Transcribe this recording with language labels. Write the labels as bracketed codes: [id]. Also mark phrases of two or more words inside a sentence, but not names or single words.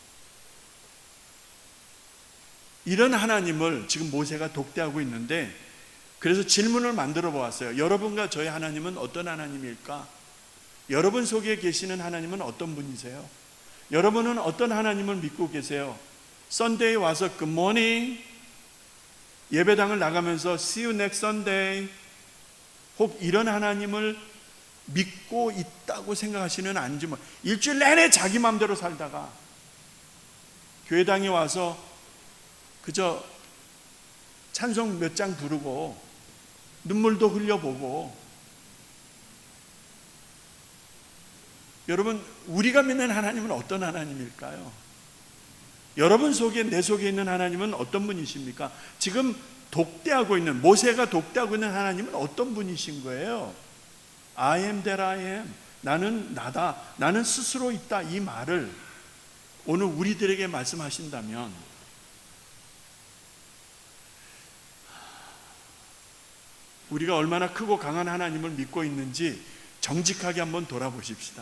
[ko] 이런 하나님을 지금 모세가 독대하고 있는데, 그래서 질문을 만들어 보았어요. 여러분과 저의 하나님은 어떤 하나님일까? 여러분 속에 계시는 하나님은 어떤 분이세요? 여러분은 어떤 하나님을 믿고 계세요? 썬데이 와서 [en] good morning, [ko] 예배당을 나가면서 [en] see you next Sunday, [ko] 혹 이런 하나님을 믿고 있다고 생각하시는 아닌지, 뭐 일주일 내내 자기 마음대로 살다가 교회당에 와서 그저 찬송 몇 장 부르고 눈물도 흘려보고, 여러분 우리가 믿는 하나님은 어떤 하나님일까요? 여러분 속에, 내 속에 있는 하나님은 어떤 분이십니까? 지금 독대하고 있는, 모세가 독대하고 있는 하나님은 어떤 분이신 거예요? [en] I am that I am, [ko] 나는 나다, 나는 스스로 있다, 이 말을 오늘 우리들에게 말씀하신다면 우리가 얼마나 크고 강한 하나님을 믿고 있는지 정직하게 한번 돌아보십시다.